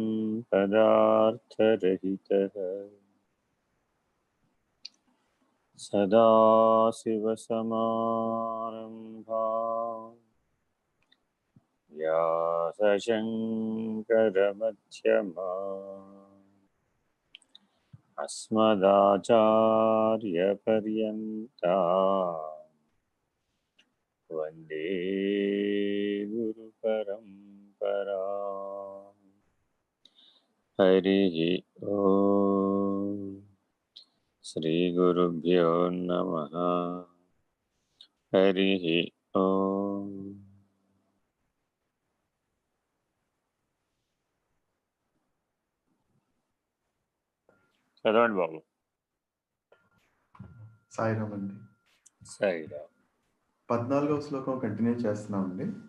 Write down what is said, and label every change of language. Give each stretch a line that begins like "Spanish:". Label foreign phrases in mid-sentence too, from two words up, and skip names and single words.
Sanskrit: पदार्थरहितः सदाशिवसमारम्भां व्यासशङ्करमध्यमाम् अस्मदाचार्यपर्यन्तां वन्दे गुरुपरम्पराम्। हरिः ओम श्री गुरुभ्यो नमः। हरिः ओम।
Telugu: చదవండి బాబు. సాయిరామ్ అండి. సాయిరామ్. 14వ శ్లోకం కంటిన్యూ చేస్తున్నామండి.